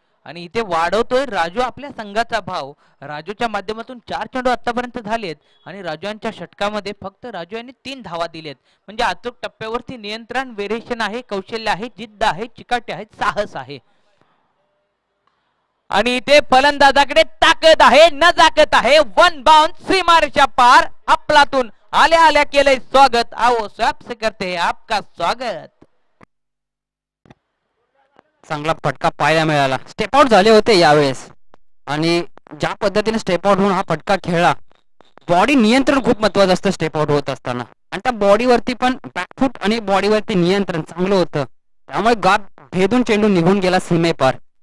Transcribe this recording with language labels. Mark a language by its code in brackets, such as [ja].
[mr] आणि इथे वाढवतोय राजू आपल्या संघाचा भाव. राजूच्या माध्यमातून 4 चेंडू आतापर्यंत झालेत आणि राजू यांच्या षटकामध्ये फक्त राजू यांनी 3 धावा दिलेत. म्हणजे अचूक टप्प्यावरती नियंत्रण, व्हेरिएशन आहे, कौशल्य आहे, जिद्द आहे, चिकाटी आहे, साहस आहे. आणि इथे फलंदाजाकडे ताकद आहे, नजाकत आहे. 1 बाउंस सीमारेषा पार. आपलातून आल्या आल्या केलंय स्वागत. [hi] आओ स्वॅप से करते हैं आपका स्वागत. [mr] चांगला फटका पाहायला मिळाला. स्टेप आउट झाले होते यावेळेस आणि ज्या पद्धतीने स्टेप आउट होऊन हा फटका खेळला, बॉडी नियंत्रण खूप महत्वाचं असतं स्टेप आउट होत असताना. आणि त्या बॉडीवरती पण बॅकफूट आणि बॉडीवरती नियंत्रण चांगलं होतं, त्यामुळे गाप भेदून चेंडू निघून गेला सीमेपार.